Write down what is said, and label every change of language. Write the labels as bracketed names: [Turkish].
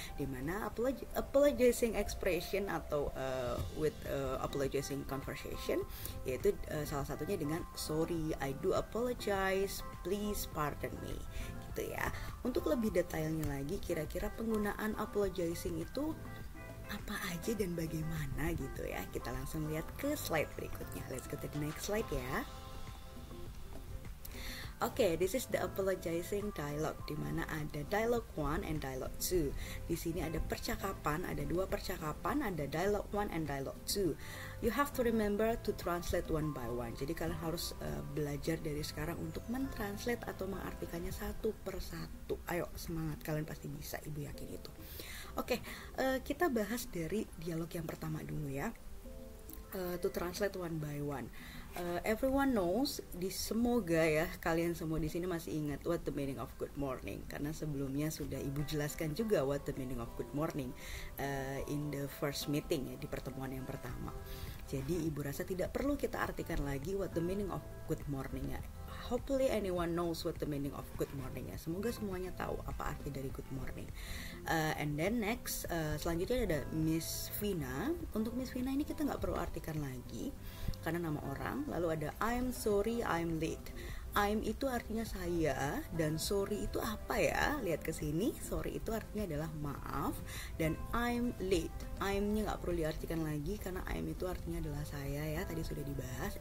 [Indonesian] Dimana [English] apologizing expression atau with apologizing conversation, [Indonesian] yaitu salah satunya dengan [English] sorry, I do apologize, please pardon me. [Indonesian] Gitu ya. Untuk lebih detailnya lagi, kira-kira penggunaan apologizing itu apa aja dan bagaimana gitu ya. Kita langsung lihat ke slide berikutnya. [English] Let's go to the next slide ya. Oke, this is the apologizing dialogue, [Indonesian] dimana ada [English] dialogue 1 and dialogue 2. [Indonesian] Di sini ada percakapan, ada dua percakapan, ada [English] dialogue 1 and dialogue 2. You have to remember to translate one by one. [Indonesian] Jadi kalian harus belajar dari sekarang untuk mentranslate atau mengartikannya satu per satu. Ayo semangat, kalian pasti bisa, ibu yakin itu. Oke, kita bahas dari dialog yang pertama dulu ya. [English] To translate one by one. Everyone knows, [Indonesian] semoga ya kalian semua di sini masih ingat [English] what the meaning of good morning, [Indonesian] karena sebelumnya sudah ibu jelaskan juga [English] what the meaning of good morning in the first meeting ya, [Indonesian] di pertemuan yang pertama. Jadi ibu rasa tidak perlu kita artikan lagi [English] what the meaning of good morning [Indonesian] ya. [English] Hopefully anyone knows what the meaning of good morning ya. [Indonesian] Semoga semuanya tahu apa arti dari [English] good morning. And then next, [Indonesian] selanjutnya ada Miss Vina. Untuk Miss Vina ini kita nggak perlu artikan lagi karena nama orang. Lalu ada [English] I'm sorry I'm late. [Indonesian] I'm itu artinya saya dan sorry itu apa ya? Lihat ke sini, sorry itu artinya adalah maaf, dan [English] I'm late. [Indonesian] I'm-nya nggak perlu diartikan lagi karena I'm itu artinya adalah saya ya, tadi sudah dibahas.